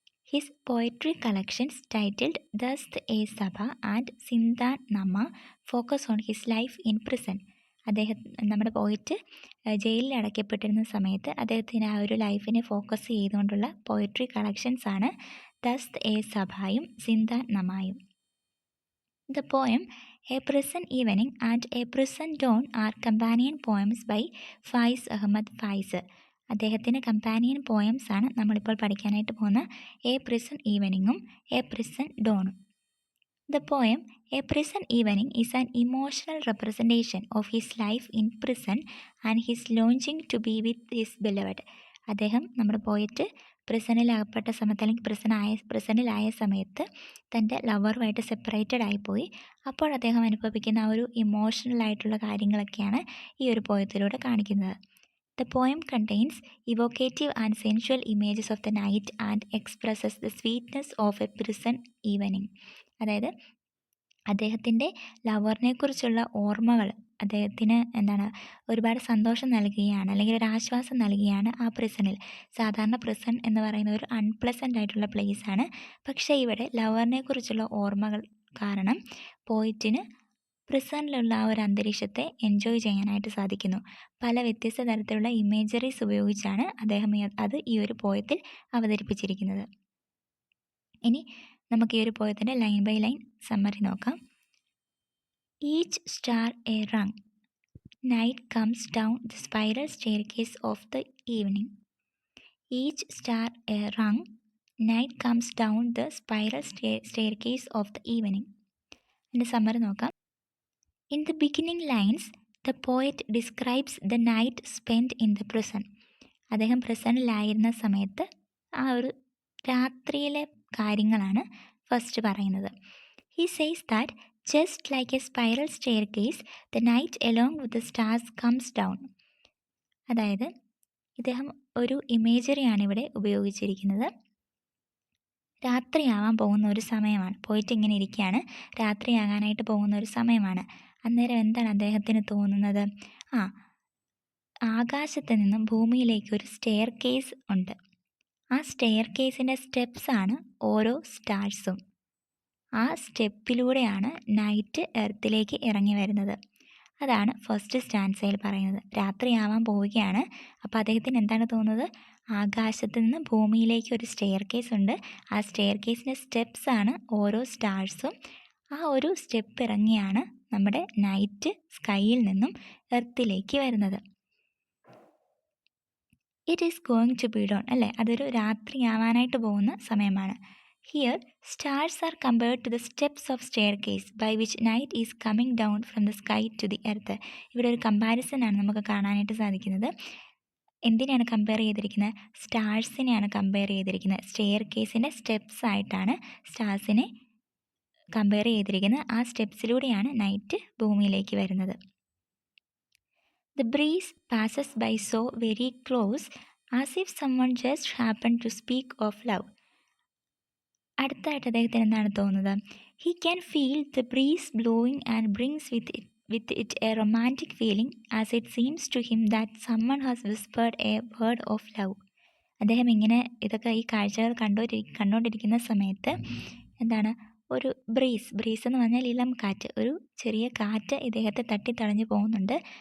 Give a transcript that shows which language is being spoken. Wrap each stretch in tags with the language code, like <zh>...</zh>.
<en>His poetry collections titled Dast e Saba and Zindan Nama focus on his life in prison.</en> <ml>നമ്മുടെ poet ജയിലിൽ അടയ്ക്കപ്പെട്ടിരുന്ന സമയത്ത് അദ്ദേഹത്തിന് ആ ഒരു ലൈഫിനെ ഫോക്കസ് ചെയ്തുകൊണ്ടുള്ള പോയട്രി കളക്ഷൻസ് ആണ് ദസ്ത് എ സഭയും സിന്ദാൻ നമായും.</ml> <en>The poem A Prison Evening and A Prison Dawn are companion poems by</en> <ml>Fayis Ahmed Fayis. അദ്ദേഹത്തിൻ്റെ കമ്പാനിയൻ പോയംസ് ആണ് നമ്മളിപ്പോൾ പഠിക്കാനായിട്ട് പോകുന്ന A prison ഈവനിങ്ങും A prison ഡോണും.</ml> <en>The poem A Prison Evening is an emotional representation of his life in prison and his longing to be with his beloved.</en> <ml>അദ്ദേഹം നമ്മുടെ poet പ്രിസണിലകപ്പെട്ട സമയത്ത് അല്ലെങ്കിൽ പ്രിസണിലായ സമയത്ത് തൻ്റെ ലവറുമായിട്ട് സെപ്പറേറ്റഡ് ആയിപ്പോയി. അപ്പോൾ അദ്ദേഹം അനുഭവിക്കുന്ന ആ ഒരു ഇമോഷണൽ ആയിട്ടുള്ള കാര്യങ്ങളൊക്കെയാണ് ഈ ഒരു പോയത്തിലൂടെ കാണിക്കുന്നത്.</ml> <en>The poem contains evocative and sensual images of the night and expresses the sweetness of a prison evening.</en> <ml>അതായത് അദ്ദേഹത്തിൻ്റെ ലവറിനെ കുറിച്ചുള്ള ഓർമ്മകൾ അദ്ദേഹത്തിന് ഒരുപാട് സന്തോഷം നൽകുകയാണ്, അല്ലെങ്കിൽ ഒരു ആശ്വാസം നൽകുകയാണ് ആ പ്രിസണിൽ. സാധാരണ പ്രിസൺ എന്ന് പറയുന്ന ഒരു അൺപ്ലസൻ്റ് ആയിട്ടുള്ള പ്ലേസ് ആണ്. പക്ഷേ ഇവിടെ ലവറിനെ കുറിച്ചുള്ള ഓർമ്മകൾ കാരണം പോയിറ്റിന് പ്രിസണിലുള്ള ആ ഒരു അന്തരീക്ഷത്തെ എൻജോയ് ചെയ്യാനായിട്ട് സാധിക്കുന്നു. പല വ്യത്യസ്ത തരത്തിലുള്ള ഇമേജറീസ് ഉപയോഗിച്ചാണ് അദ്ദേഹം അത് ഈ ഒരു പോയത്തിൽ അവതരിപ്പിച്ചിരിക്കുന്നത്. ഇനി നമുക്ക് ഈ ഒരു പോയത്തിൻ്റെ ലൈൻ ബൈ ലൈൻ സമ്മറി നോക്കാം.</ml> <en>Each star a rung, night comes down the spiral staircase of the evening. Each star a rung, night comes down the spiral staircase of the evening.</en> <ml>എൻ്റെ സമ്മറി നോക്കാം.</ml> <en>In the beginning lines, the poet describes the night spent in the prison.</en> <ml>അദ്ദേഹം പ്രിസണിലായിരുന്ന സമയത്ത് ആ ഒരു രാത്രിയിലെ കാര്യങ്ങളാണ് first പറയുന്നത്.</ml> <en>He says that just like a spiral staircase, the night along with the stars comes down.</en> <ml>അതായത് ഇദ്ദേഹം ഒരു ഇമേജറിയാണ് ഇവിടെ ഉപയോഗിച്ചിരിക്കുന്നത്. രാത്രിയാവാൻ പോകുന്ന ഒരു സമയമാണ്, പോയിട്ട് ഇങ്ങനെ ഇരിക്കുകയാണ്, രാത്രിയാകാനായിട്ട് പോകുന്ന ഒരു സമയമാണ്. അന്നേരം എന്താണ് അദ്ദേഹത്തിന് തോന്നുന്നത്? ആകാശത്ത് നിന്നും ഭൂമിയിലേക്ക് ഒരു സ്റ്റെയർ കേസ് ഉണ്ട്. ആ സ്റ്റെയർ കേസിൻ്റെ സ്റ്റെപ്സാണ് ഓരോ സ്റ്റാർസും. ആ സ്റ്റെപ്പിലൂടെയാണ് നൈറ്റ് എർത്തിലേക്ക് ഇറങ്ങി വരുന്നത്. അതാണ് ഫസ്റ്റ് സ്റ്റാൻസയിൽ പറയുന്നത്. രാത്രിയാവാൻ പോവുകയാണ്. അപ്പോൾ അദ്ദേഹത്തിന് എന്താണ് തോന്നുന്നത്? ആകാശത്ത് നിന്ന് ഭൂമിയിലേക്ക് ഒരു സ്റ്റെയർ കേസ് ഉണ്ട്. ആ സ്റ്റെയർ കേസിൻ്റെ സ്റ്റെപ്സാണ് ഓരോ സ്റ്റാർസും. ആ ഒരു സ്റ്റെപ്പ് ഇറങ്ങിയാണ് നമ്മുടെ നൈറ്റ് സ്കൈയിൽ നിന്നും എർത്തിലേക്ക് വരുന്നത്.</ml> <en>it is going to be dawn,</en> <ml>അല്ലേ? അതൊരു രാത്രിയാവാനായിട്ട് പോകുന്ന സമയമാണ്.</ml> <en>Here, stars are compared to the steps of staircase by which night is coming down from the sky to the earth.</en> <ml>ഇവിടെ ഒരു കമ്പാരിസൺ ആണ് നമുക്ക് കാണാനായിട്ട് സാധിക്കുന്നത്. എന്തിനാണ് കമ്പയർ ചെയ്തിരിക്കുന്നത്? സ്റ്റാർസിനെയാണ് കമ്പയർ ചെയ്തിരിക്കുന്നത്. സ്റ്റെയർ കേസിൻ്റെ സ്റ്റെപ്സ് ആയിട്ടാണ് സ്റ്റാർസിനെ കമ്പയർ ചെയ്തിരിക്കുന്നത്. ആ സ്റ്റെപ്സിലൂടെയാണ് നൈറ്റ് ഭൂമിയിലേക്ക് വരുന്നത്.</ml> <en>The breeze passes by so very close as if someone just happened to speak of love.</en> <ml>അടുത്തായിട്ട് അദ്ദേഹത്തിന് എന്താണ് തോന്നുന്നത്?</ml> <en>He can feel the breeze blowing and brings with it a romantic feeling as it seems to him that someone has whispered a word of love.</en> <ml>അദ്ദേഹം ഇങ്ങനെ ഇതൊക്കെ ഈ കാഴ്ചകൾ കണ്ടുകൊണ്ടിരിക്കുന്ന സമയത്ത് ഒരു ബ്രീസ് എന്ന് പറഞ്ഞാൽ ഇളം കാറ്റ്, ഒരു ചെറിയ കാറ്റ് ഇദ്ദേഹത്തെ തട്ടിത്തടഞ്ഞു പോകുന്നുണ്ട്.</ml>